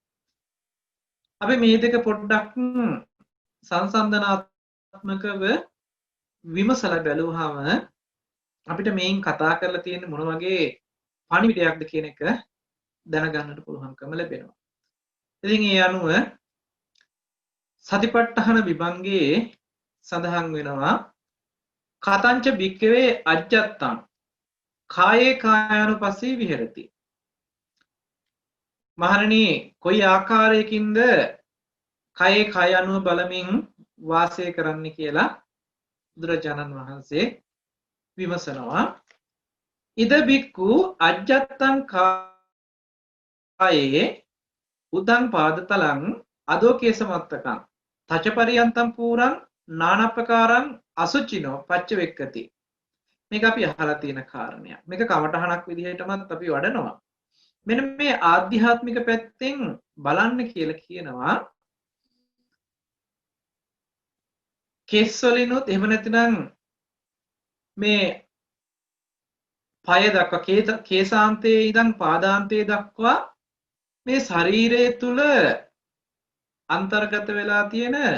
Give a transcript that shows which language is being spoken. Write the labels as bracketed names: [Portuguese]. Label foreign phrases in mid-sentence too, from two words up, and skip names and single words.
[Sinhala] අපි මේ දෙක පොඩ්ඩක් සංසන්දනාත්මකව විමසලා බැලුවාම අපිට මේන් කතා කරලා තියෙන මොන වගේ පණිවිඩයක්ද කියන එක දැනගන්නට පුළුවන්කම ලැබෙනවා. ඉතින් ඒ අනුව සතිපට්ඨාන විභංගයේ සඳහන් වෙනවා [Pali] කතංච භික්ඛවේ අජ්ජත්තං කායේ කායානුපස්සී විහෙරති. [Sinhala] මහණෙනි, කොයි ආකාරයකින්ද කයේ කය අනුව බලමින් වාසය කරන්න කියලා බුදුරජාණන් වහන්සේ විමසනවා. [Pali] ඉද බික්ඛු අජ්ජත්තං කායේ උදං පාදතලං අදෝ කේසමත්තකං තචපරියන්තම් පූරං නානප්පකාරං අසුචිනෝ පච්චවෙක්කති. [Sinhala] මේක අපි අහලා තියෙන කාරණයක්. මේක කමඨහනක් විදිහටමත් අපි වඩනවා. මෙන්න මේ ආධ්‍යාත්මික පැත්තෙන් බලන්න කියලා කියනවා. කෙස් වලිනුත් එහෙම නැතිනම් මේ පය දක්වා කේසාන්තයේ ඉඳන් පාදාන්තයේ දක්වා මේ ශරීරය තුල අන්තර්ගත වෙලා තියෙන